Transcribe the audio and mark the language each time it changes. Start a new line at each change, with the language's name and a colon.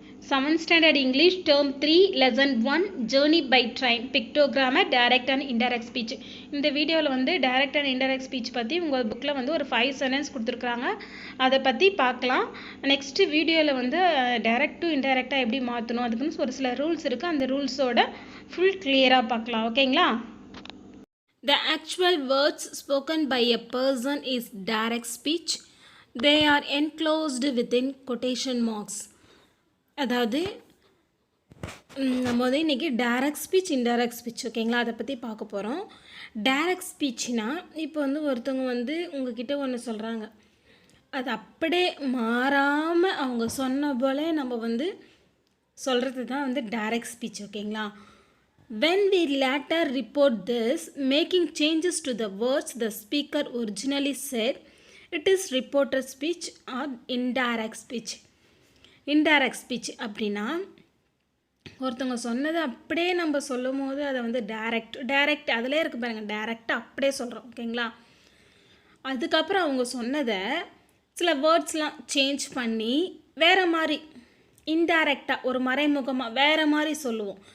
English: 7th Standard English Term 3 Lesson 1 Journey by Train Pictogrammar Direct and Indirect Speech.
Tamil: இந்த வீடியோவில் வந்து Direct and Indirect Speech பற்றி உங்கள் புக்கில் வந்து ஒரு 5 sentence கொடுத்துருக்குறாங்க. அதை பற்றி பார்க்கலாம். நெக்ஸ்ட் வீடியோவில் வந்து Direct to Indirectா எப்படி மாற்றணும் அதுக்குன்னு ஒரு சில ரூல்ஸ் இருக்குது. அந்த ரூல்ஸோட ஃபுல் கிளியராக பார்க்கலாம். ஓகேங்களா?
English: The actual words spoken by a person is direct speech. They are enclosed within quotation marks.
Tamil: அதாவது நம்ம வந்து இன்றைக்கி டைரக்ட் ஸ்பீச் இன்டைரக்ட் ஸ்பீச் ஓகேங்களா அதை பற்றி பார்க்க போகிறோம். டைரக்ட் ஸ்பீச்னா இப்போ வந்து ஒருத்தவங்க வந்து உங்ககிட்ட ஒன்று சொல்கிறாங்க, அது அப்படியே மாறாமல் அவங்க சொன்ன போல் நம்ம வந்து சொல்கிறது தான் வந்து டைரக்ட் ஸ்பீச் ஓகேங்களா.
English: When we later report this, making changes to the words the speaker originally said, it is reported speech or indirect speech.
Tamil: Indirect speech அப்படின்னா ஒருத்தவங்க சொன்னதை அப்படியே நம்ம சொல்லும் போது அதை வந்து டைரக்ட் அதிலே இருக்குது பாருங்கள், டைரக்டாக அப்படியே சொல்கிறோம் ஓகேங்களா. அதுக்கப்புறம் அவங்க சொன்னதை சில வேர்ட்ஸ்லாம் சேஞ்ச் பண்ணி வேறு மாதிரி இன்டைரக்டாக ஒரு மறைமுகமாக வேறு மாதிரி சொல்லுவோம்.